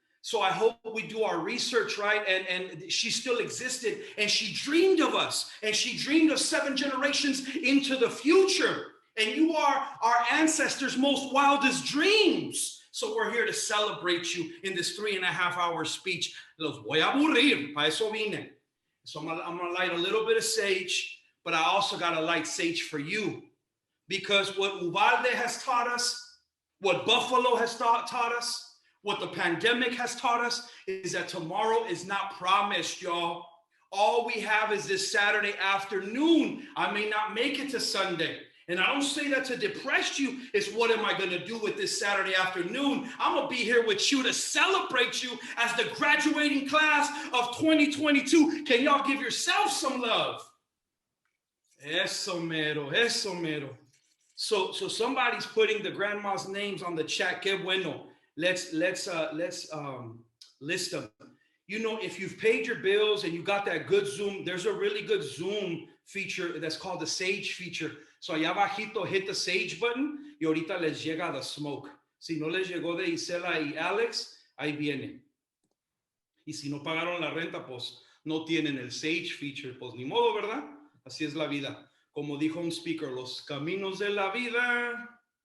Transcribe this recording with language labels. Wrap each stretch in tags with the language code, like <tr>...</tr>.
<en>So I hope we do our research, right? And she still existed, and she dreamed of us, and she dreamed of 7 generations into the future. And you are our ancestors' most wildest dreams. So we're here to celebrate you in this 3.5 hour speech.</en> <es>Los voy a aburrir, para eso vine.</es> <en>So I'm gonna light a little bit of sage, but I also gotta light sage for you. Because what Uvalde has taught us, what Buffalo has taught us, what the pandemic has taught us is that tomorrow is not promised, y'all. All we have is this Saturday afternoon. I may not make it to Sunday. And I don't say that to depress you. It's what am I going to do with this Saturday afternoon? I'm going to be here with you to celebrate you as the graduating class of 2022. Can y'all give yourself some love?</en> <es>Eso mero, eso mero.</es> <en>So somebody's putting the grandma's names on the chat.</en> <es>Que bueno.</es> <en>Let's list them. You know, if you've paid your bills and you got that good Zoom, there's a really good Zoom feature that's called the Sage feature. So</en> <es>allá abajito,</es> <en>hit the Sage button</en> <es>y ahorita les llega</es> <en>the smoke.</en> <es>Si no les llegó de Isela y Alex, ahí viene. Y si no pagaron la renta, pues no tienen el Sage feature. Pues ni modo, ¿verdad? Así es la vida. Como dijo un speaker, los caminos de la vida.</es>